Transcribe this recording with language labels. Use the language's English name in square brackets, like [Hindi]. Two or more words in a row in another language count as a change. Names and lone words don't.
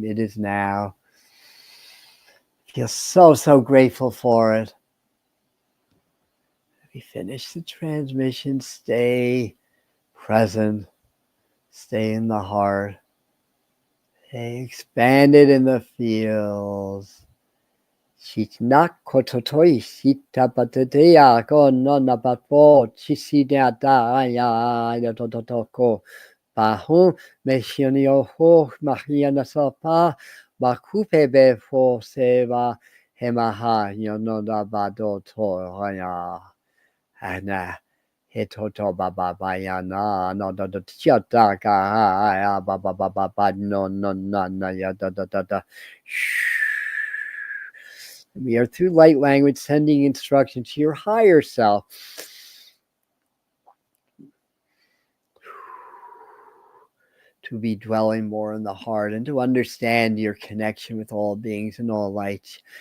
[English] It is now. Feel so grateful for it. We finish the transmission. Stay present. Stay in the heart. Stay expanded in the fields. Shitnak kototoi shita patatea ko nona papo chisidata ya totoko bahu meshionio ho mahiana sopa bakupe be fo seva hemaha yonoda bado to ya ana hetoto baba bayana no do chata ka ya baba baba no ya da. We are through light language sending instructions to your higher self. To be dwelling more in the heart and to understand your connection with all beings and all lights.